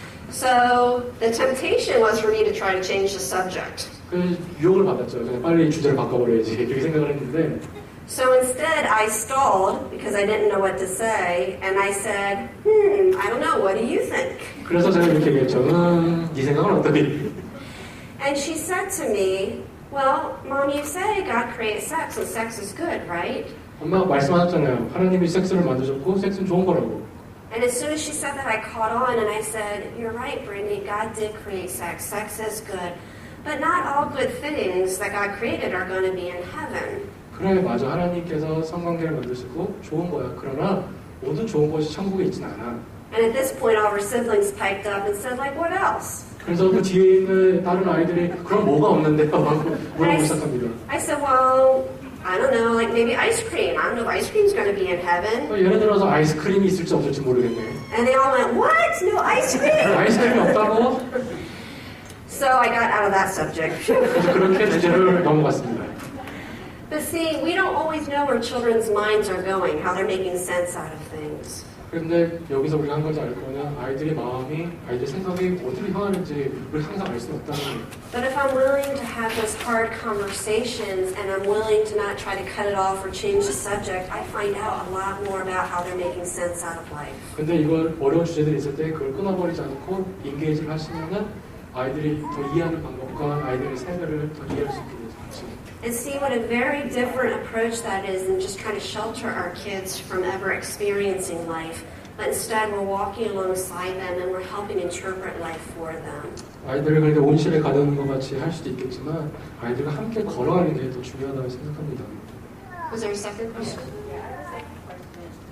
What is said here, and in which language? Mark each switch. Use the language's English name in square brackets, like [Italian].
[English] So the temptation was for me to try to change the subject. [Korean] 그 유혹을 받았죠. 그냥 빨리 주제를 바꿔버려야지 이렇게 생각을 했는데 [English] So instead I stalled because I didn't know what to say, and I said, I don't know, what do you think? [Korean] 그래서 제가 이렇게 얘기했죠. 네 생각은 어떠니? [English] And she said to me, well, Mom, you say God created sex, and sex is good, right? [Korean] 엄마가 말씀하셨잖아요. 하나님이 섹스를 만드셨고 섹스는 좋은 거라고. [English] And as soon as she said that, I caught on and I said, you're right, Brittany, God did create sex. Sex is good. But not all good things that God created are going to be in heaven. [Korean] 그래 맞아. 하나님께서 성관계를 만드시고 좋은 거야. 그러나 모든 좋은 것이 천국에 있진 않아. [English] And at this point, all of her siblings piped up and said, like, what else? [Korean] 그래서 그 뒤에 있는 다른 아이들이 그럼 뭐가 없는데요? 물어보기 시작합니다. [English] I said, well, I don't know, like maybe ice cream. I don't know if ice cream's going to be in heaven. [Korean] 예를 들어서 아이스크림이 있을지 없을지 모르겠네. [English] And they all went, what? No ice cream? [Korean] 아이스크림이 없다고? [English] So I got out of that subject. [Korean] 그래서 그렇게 주제를 넘어갔습니다. [English] But see, we don't always know where children's minds are going, how they're making sense out of things. [Korean] 그런데 여기서 우리가 한 가지 알 거는 아이들의 마음이, 아이들 생각이 어디로 향하는지 우리 항상 알 수는 없다는 거예요. [English] But if I'm willing to have those hard conversations and I'm willing to not try to cut it off or change the subject, I find out a lot more about how they're making sense out of life. [Korean] 근데 이걸 어려운 주제들이 있을 때 그걸 끊어버리지 않고 인게이지를 하시면은 아이들이 더 이해하는 방법과 아이들의 세계를 더 이해할 수 있게 되죠. [English] And see what a very different approach that is than just trying to shelter our kids from ever experiencing life. But instead we're walking alongside them and we're helping interpret life for them. [Korean] 아이들을 그렇게 온실에 가두는 것 같이 할 수도 있겠지만 아이들과 함께 걸어가는 게 더 중요하다고 생각합니다. [English] Was there a second question? Yeah, I have a second question.